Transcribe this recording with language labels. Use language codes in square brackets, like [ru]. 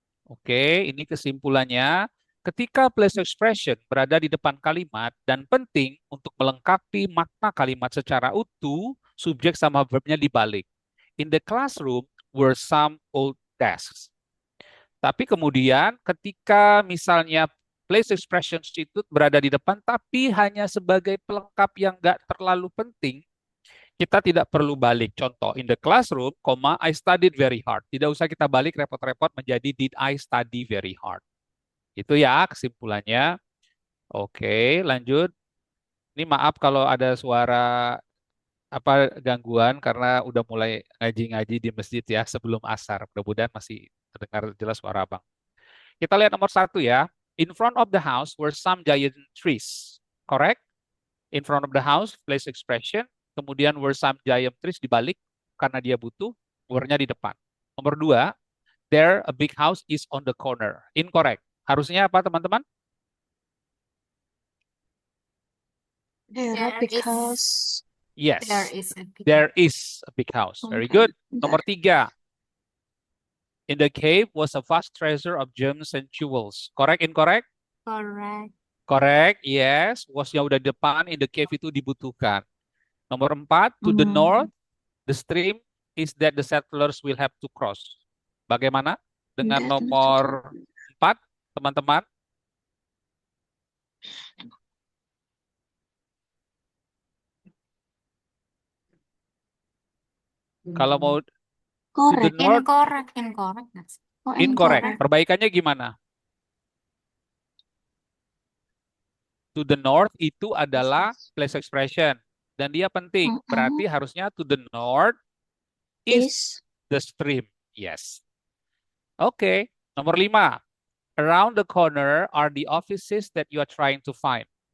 [id] Oke, ini kesimpulannya. Ketika place expression berada di depan kalimat dan penting untuk melengkapi makna kalimat secara utuh, subjek sama verbnya dibalik. [en] In the classroom were some old desks. [id] Tapi kemudian ketika misalnya place expression itu berada di depan tapi hanya sebagai pelengkap yang nggak terlalu penting, kita tidak perlu balik. [en] Contoh, in the classroom, I studied very hard. [id] Tidak usah kita balik repot-repot menjadi [en] did I study very hard. [id] Itu ya kesimpulannya. Oke, lanjut. Ini maaf kalau ada suara gangguan karena udah mulai ngaji-ngaji di masjid ya sebelum asar. Mudah-mudahan masih terdengar jelas suara Abang. Kita lihat nomor 1 ya. [en] In front of the house were some giant trees. Correct? In front of the house, place expression. [id] Kemudian [en] were some giant trees [id] dibalik karena dia butuh. Were-nya di depan. Nomor 2, [en] there a big house is on the corner. Incorrect. [id] Harusnya apa teman-teman? [en] There There big is house. Yes. there is a big There is a big house. Very Okay. good. [id] Nomor 3. [en] In the cave was a vast treasure of gems and jewels. Correct, incorrect? correct. Correct, yes. [id] Was-nya udah di depan, [en] in the cave [id] itu dibutuhkan. Nomor 4, [en] to the north, the stream is that the settlers will have to cross. [id] Bagaimana dengan nomor 4, teman-teman? Kalau mau [en] to the Correct. north, Incorrect. That's Oh, incorrect. [id] Perbaikannya gimana? To the north itu adalah place expression. Dan dia penting. Berarti harusnya [en] to the north is Is the stream. Yes. Oke. [id] Nomor 5. [en] Around the corner are the offices that you are trying to find.